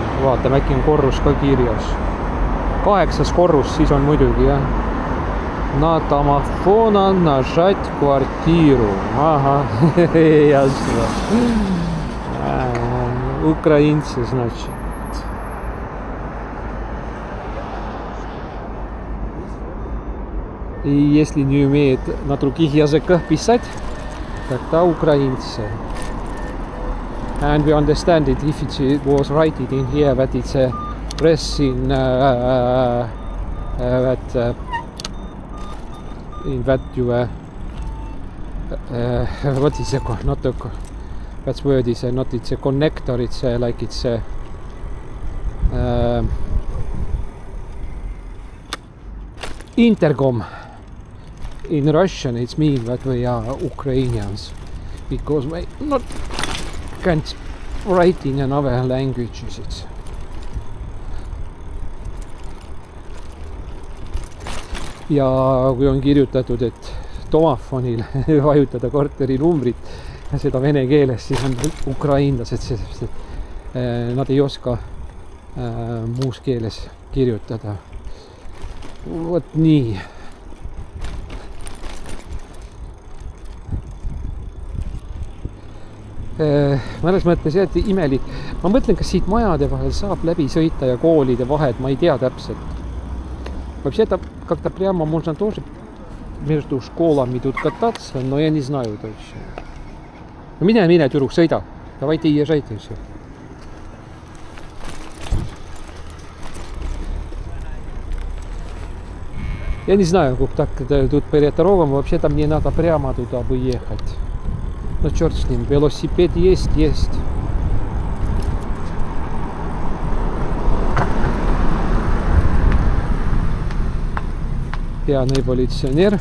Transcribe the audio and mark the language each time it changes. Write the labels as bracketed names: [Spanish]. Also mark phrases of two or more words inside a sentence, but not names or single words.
[Estonian] Vaatame, äkki on korrus ka kirjas. 8. korrus, siis on muidugi, jah. [Russian] На домофона нажать квартиру. Ага, ясно. Украинцы, значит. И если не умеет на других языках писать, тогда украинцы. [English] And we understand it if it was written in here that it's a express in that you what is it, not a, that word is not, it's a connector, it's like it's a intercom. In Russian it's mean that we are Ukrainians, because we not can't write in another languages. [Estonian] It's ja kui on kirjutatud, et tomafonil vajutada korteri numbrit ja seda vene keeles, siis on ukrainlased, sest nad ei oska muus keeles kirjutada. Vot nii. Mõnes mõttes jäeti imelik. Ma mõtlen, kas siit majade vahel saab läbi sõita ja koolide vahed, ma ei tea täpselt. [Russian] Вообще-то как-то прямо можно тоже между школами тут кататься, но я не знаю точно. [Estonian] No mine, tüdruk, sõida. [Russian] Давайте езжайте все. Я не знаю, как так тут перед дорогом. Вообще-то мне надо прямо туда бы ехать. Ну, черт с ним. Велосипед есть. Пьяный полиционер.